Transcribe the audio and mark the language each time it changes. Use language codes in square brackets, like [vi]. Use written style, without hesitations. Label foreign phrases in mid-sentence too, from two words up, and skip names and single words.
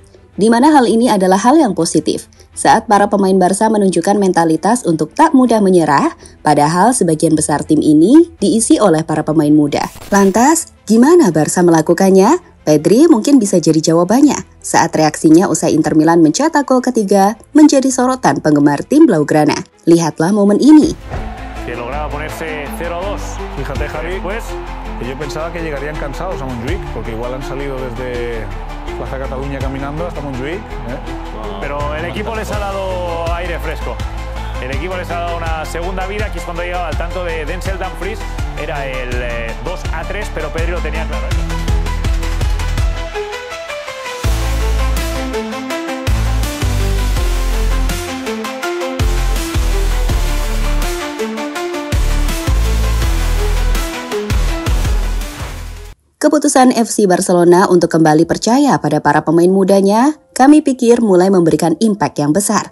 [id] Di mana hal ini adalah hal yang positif, saat para pemain Barca menunjukkan mentalitas untuk tak mudah menyerah, padahal sebagian besar tim ini diisi oleh para pemain muda. Lantas, gimana Barca melakukannya? Pedri mungkin bisa jadi jawabannya, saat reaksinya usai Inter Milan mencetak gol ketiga menjadi sorotan penggemar tim Blaugrana. Lihatlah momen ini. [es] Que lograba ponerse 0-2. Fíjate, Javi, pues yo pensaba que llegarían cansados a Montjuic, porque igual han salido desde Plaza Cataluña caminando hasta Montjuic. Pero el equipo les ha dado aire fresco. El equipo les ha dado una segunda vida. Aquí es cuando llegaba al tanto de Denzel Dumfries. Era el 2-3, pero Pedri lo tenía claro. [id] Keputusan FC Barcelona untuk kembali percaya pada para pemain mudanya, kami pikir mulai memberikan impact yang besar.